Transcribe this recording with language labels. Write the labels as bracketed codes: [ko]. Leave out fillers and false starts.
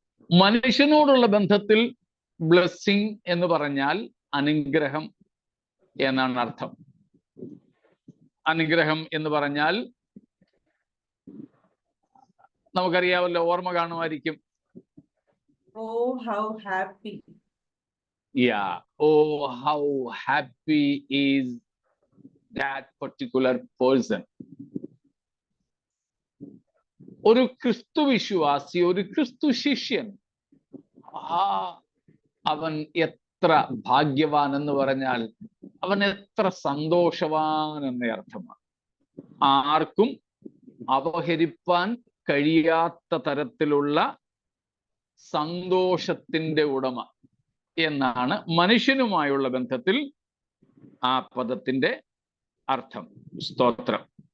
[ml] മനുഷ്യനോടുള്ള ബന്ധത്തിൽ ബ്ലെസ്സിങ് എന്ന് പറഞ്ഞാൽ അനുഗ്രഹം എന്നാണ് അർത്ഥം. അനുഗ്രഹം എന്ന് പറഞ്ഞാൽ നമുക്കറിയാമല്ലോ, ഓർമ്മ കാണുമായിരിക്കും. [en] Oh, how happy. Oh, how happy is that particular person. [ml] ഒരു ക്രിസ്തു വിശ്വാസി, ഒരു ക്രിസ്തു ശിഷ്യൻ, അവൻ എത്ര ഭാഗ്യവാൻ എന്ന് പറഞ്ഞാൽ അവൻ എത്ര സന്തോഷവാൻ എന്ന അർത്ഥമാണ്. ആർക്കും അപഹരിപ്പാൻ കഴിയാത്ത തരത്തിലുള്ള സന്തോഷത്തിന്റെ ഉടമ എന്നാണ് മനുഷ്യനുമായുള്ള ബന്ധത്തിൽ ആ പദത്തിന്റെ അർത്ഥം. സ്തോത്രം.